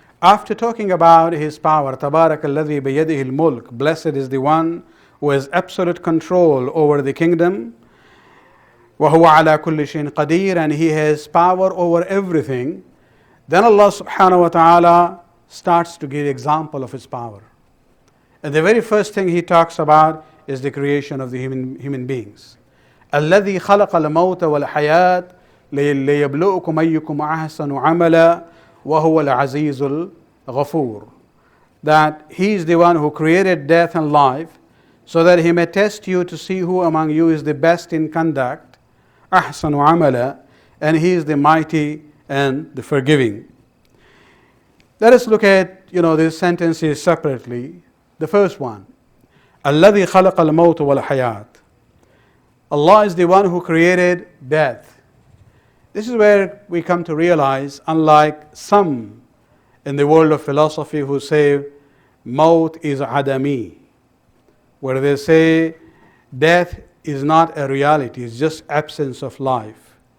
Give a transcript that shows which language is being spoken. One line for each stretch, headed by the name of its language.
English: After talking about His power,
Arabic: Tabarak alladhi biyadihi al-mulk,
English: blessed is the one who has absolute control over the kingdom.
Arabic: Wa huwa ala kulli shayin qadir,
English: and He has power over everything. Then Allah subhanahu wa ta'ala starts to give example of His power. And the very first thing He talks about is the creation of the human beings.
Arabic: الذي خلق الموت والحياة ليبلوكم أيكم أحسن عملا وهو العزيز الغفور.
English: That He is the one who created death and life, so that He may test you to see who among you is the best in conduct,
Arabic: أحسن عملا,
English: and He is the mighty and the forgiving. Let us look at, these sentences separately. The first one,
Arabic: الذي خلق الموت والحياة.
English: Allah is the one who created death. This is where we come to realize, unlike some in the world of philosophy who say maut is adami, where they say death is not a reality, it's just absence of life.